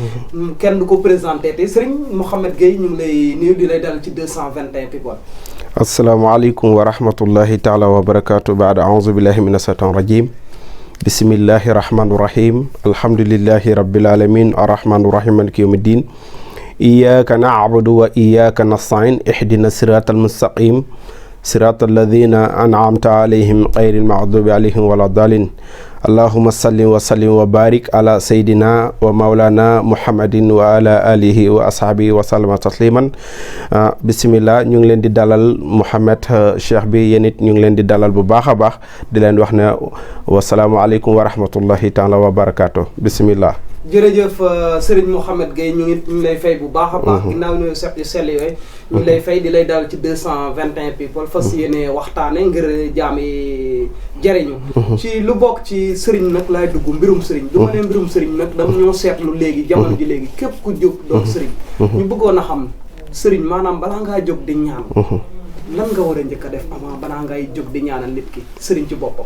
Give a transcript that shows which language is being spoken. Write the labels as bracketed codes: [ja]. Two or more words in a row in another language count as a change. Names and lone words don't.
[wo] kenn du ko présenté te sëriñ Mouhamed Gueye ñu ngi lay nuyu di lay dal ci 221 people. [ar] السلام عليكم ورحمة الله تعالى وبركاته بعد أعوذ بالله من الشيطان الرجيم بسم الله الرحمن الرحيم الحمد لله رب العالمين الرحمن الرحيم مالك يوم الدين إياك نعبد وإياك نستعين اهدنا الصراط المستقيم صراط الذين أنعمت عليهم غير المغضوب عليهم ولا الضالين اللهم صل وسلم وبارك على سيدنا ومولانا محمد وعلى آله وأصحابه وسلم تسليما بسم الله [wo] ñu ngi leen di dalal Mouhamed cheikh bi yéen it ñu ngi leen di dalal bu baax a baax di leen wax ne [ar] والسلام عليكم ورحمة الله تعالى وبركاته بسم الله [wo] jërëjëf Serigne Mouhamed Gueye ñu ngi lay fay bu baax a baax ginnaaw ñu sell yooyu ñu ngi lay fay di lay dal ci 221 people fas yéene waxtaane ngir jaam yi jëriñu ci lu bokk ci Serigne nag laay dugg mbirum Serigne du ma ne mbirum Serigne nag dama ñoo seetlu léegi jamono ji léegi képp ku jóg doon Serigne ñu bëggoon a xam Serigne maanaam balaa ngaa jóg di ñaan lan nga war a njëkk a def avant balaa ngay jóg di ñaanal nit ki Serigne ci boppam